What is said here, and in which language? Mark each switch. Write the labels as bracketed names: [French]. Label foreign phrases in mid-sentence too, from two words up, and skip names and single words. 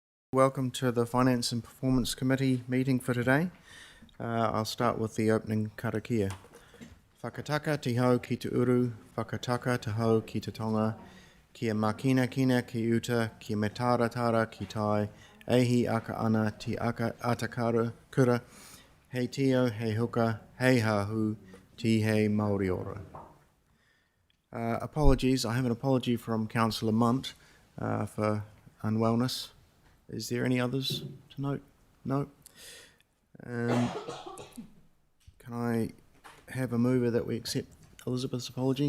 [English] Welcome to the Finance and Performance Committee meeting for today. I'll start with the opening karakia. [Māori] Whakataka te hau ki te uru, whakataka te hau ki te tonga, kia makina kina ki uta, kia metaratara ki tai, ehi aka ana te aka atakara kura, hei tio, hei huka, hei hahu, ti hei Māori ora. [English] Apologies, I have an apology from Councillor Munt for unwellness. Is there any others to note? No. Can I have a mover that we accept Elizabeth's apology?